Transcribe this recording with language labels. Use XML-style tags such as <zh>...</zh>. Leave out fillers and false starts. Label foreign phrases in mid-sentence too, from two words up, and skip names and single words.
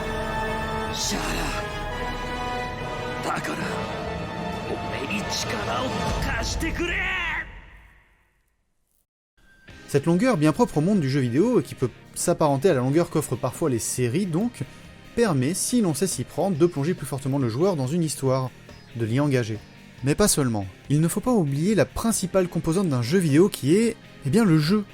<ja>シャーラ、だから俺に力を貸してくれ。</ja> <fr>Cette longueur bien propre au monde du jeu vidéo, et qui peut s'apparenter à la longueur qu'offrent parfois les séries donc, permet, si l'on sait s'y prendre, de plonger plus fortement le joueur dans une histoire, de l'y engager. Mais pas seulement. Il ne faut pas oublier la principale composante d'un jeu vidéo qui est, eh bien, le jeu.</fr>